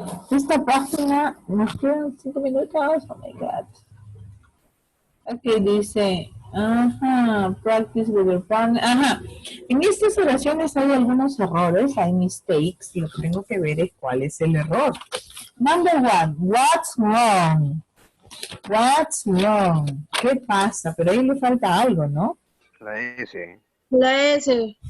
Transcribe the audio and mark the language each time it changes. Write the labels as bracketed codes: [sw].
[es] Esta página nos quedan 5 minutos. [en] Oh my God. [es] Aquí dice, [en] practice with your partner. [es] En estas oraciones hay algunos errores, hay mistakes. Lo que tengo que ver es cuál es el error. [en] Number one, what's wrong? What's wrong? [es] ¿Qué pasa? Pero ahí le falta algo, ¿no? La S. La S.